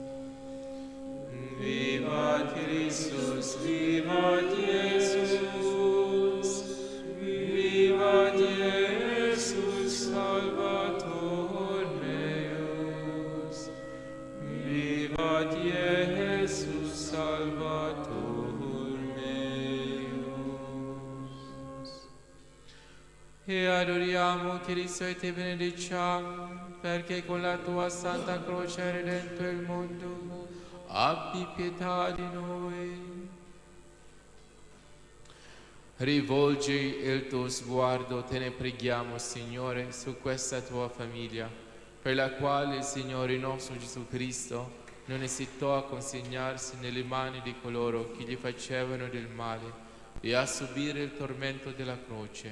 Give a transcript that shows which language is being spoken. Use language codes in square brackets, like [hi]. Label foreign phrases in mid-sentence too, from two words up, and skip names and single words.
[la] Vivat Christus, vivat Iesus, vivat Iesus, Salvator meus, vivat Iesus, Salvator meus. [it] E adoriamo Cristo e te benediciamo, perché con la tua santa croce hai redento il mondo. Abbi pietà di noi. Rivolgi il tuo sguardo, te ne preghiamo, Signore, su questa tua famiglia, per la quale il Signore nostro Gesù Cristo non esitò a consegnarsi nelle mani di coloro che gli facevano del male e a subire il tormento della croce.